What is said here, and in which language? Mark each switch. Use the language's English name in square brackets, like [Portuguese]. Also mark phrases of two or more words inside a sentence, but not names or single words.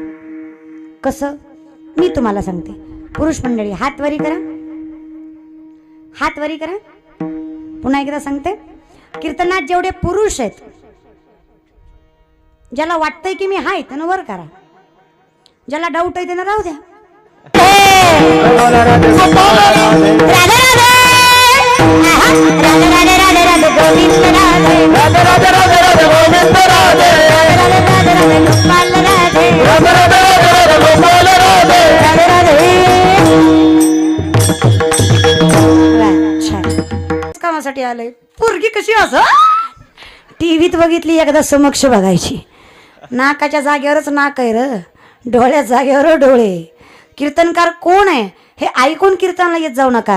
[Marathi] कसं? मी तुम्हाला सांगते. पुरुष मंडळी हात वरी करा, हात वरी करा. पुन्हा एकदा सांगते, कीर्तनात जेवढे पुरुष आहेत, ज्याला वाटतंय की मी हाय त्यानं वर करा, ज्याला डाऊट आहे त्यानं राहू द्या. राधे राधे राधे राधे राधे राधे गोविंद राधे राधे राधे राधे राधे गोविंद राधे राधे राधे राधे गोपाल राधे राधे राधे राधे राधे गोपाल राधे राधे राधे. छान कामासाठी आलंय. पोरगी कशी असं टीव्हीत बघितली एकदा समक्ष बघायची. नाकाच्या जागेवरच नाक आहे र, डोळ्या जागेवर डोळे. कीर्तनकार कोण आहे हे ऐकून कीर्तनाला येत जाऊ नका.